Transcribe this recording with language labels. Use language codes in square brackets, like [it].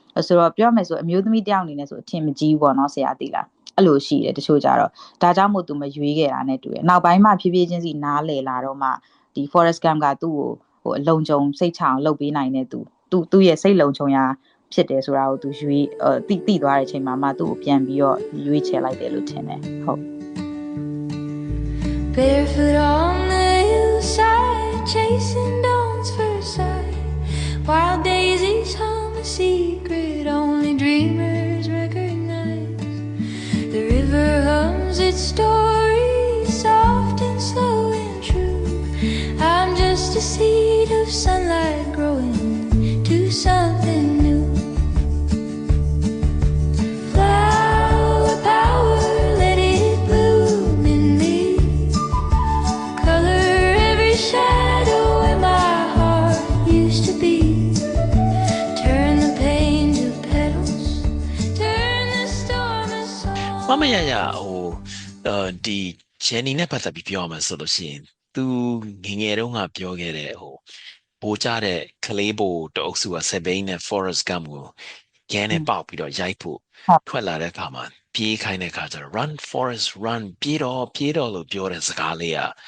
[my] ဆိုတော့ပြောမယ်ဆိုအမျိုးသမီးတယောက်အနေနဲ့ဆိုအထင်မကြီးဘူးပေါ့နော်ဆရာသိလားအဲ့လိုရှိတယ်တချို့ကြတော့ဒါကြောင့်မို့သူမရွေးခဲ့တာနဲ့တူတယ်နောက်ပိုင်းမှဖြည်းဖြည်းချင်းစီနားလည်လာတော့မှဒီ Forrest Gump ကသူ့ကိုဟိုအလုံခြုံစိတ်ချအောင်လုပ်ပေးနိုင်တဲ့သူ့ရဲ့စိတ်လုံခြုံရာဖြစ်တယ်ဆိုတာကိုသူရွေးတိသွားတဲ့အချိန်မှာမှသူ့ကိုပြန်ပြီးတော့ရွေးချယ်လိုက်တယ်လို့ထင်တယ်ဟုတ် [en] Barefoot on the hillside chasing dawn's first sight wild daisies hum a secret only dreamers recognize the river hums its story soft and slow and true I'm just a seed of sunlight growing to something new flower power let it bloom in me color every shadow where my heart used to be turn the pain to petals turn the storm to song [my] မမရရဟိုဒီဂျန်နီနဲ့ပတ်သက်ပြီးပြောရမှာဆိုလို့ရှိရင်သူငငယ်တုန်းကပြောခဲ့တဲ့ဟိုဘိုးကြတဲ့ကလေးဘိုတအုပ်စုကဆက်ဘိန်းနဲ့ Forrest Gump ကိုကျန်းနဲ့ပေါက်ပြီးတော့ရိုက်ဖို့ထွက်လာတဲ့အခါမှာပြေးခိုင်းတဲ့အခါကျတော့ [en] run Forrest run [my] ပြေးတော့လို့ပြောတဲ့စကားလေးက